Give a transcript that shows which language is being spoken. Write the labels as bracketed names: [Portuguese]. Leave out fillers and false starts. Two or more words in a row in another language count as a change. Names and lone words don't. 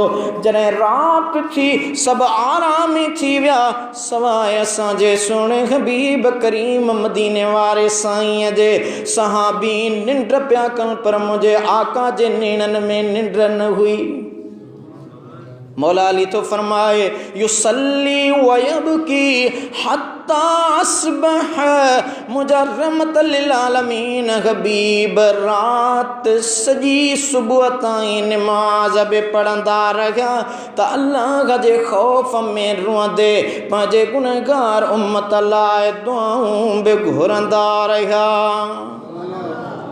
[Sindhi] जॾहिं राति थी सभु आरामी थी विया सवाइ असांजे सोणे हबीब करीम मदीने वारे साईं जे सहाबी निंड पिया कनि, पर मुंहिंजे आका जे नेणनि में निंड न हुई। मौला अली तो फरमाए [Arabic] يصلي ويبكي حتى أصبح, [Sindhi] मुंहिंजा [Arabic] رحمة للعالمين [Sindhi] हबीब रात सॼी सुबुह ताईं निमाज़ बि पढ़ंदा रहिया त अल्लाह जे ख़ौफ़ में रोंदे पंहिंजे गुनहगार उम्मत लाइ दुआऊं बि घुरंदा रहिया।